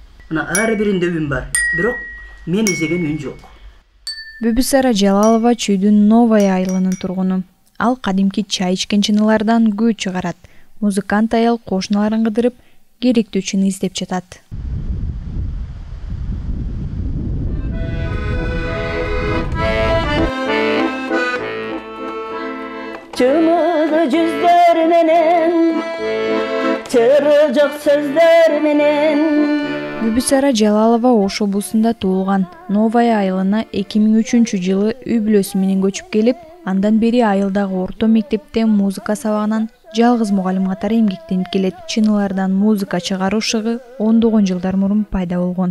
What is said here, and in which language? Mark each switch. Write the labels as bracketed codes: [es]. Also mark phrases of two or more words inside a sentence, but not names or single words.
[ky] Мына ар биринде үн бар, бирок мен изеген үн жок. Бүбүсара Жалалова Чүйдүн Новая айылынын тургуну. Ал кадимки чай ичкен чынылардан күү чыгарат. Музыкант аял кошуналарын кыдырып, керектүү чыны издеп жатат. Чыгылыгы жүзлер менен, чыгырычык сөзлер менен. Бүбүсара Жалалова Ош облусунда туулган. Новая айылына 2003-жылы үй бүлөсү менен көчүп келип, андан бери айылдагы орто мектепте музыка сабагынан жалгыз мугалим катары эмгектенип келет. Чынылардан музыка чыгаруу шыгы 10 жылдар мурун пайда болгон.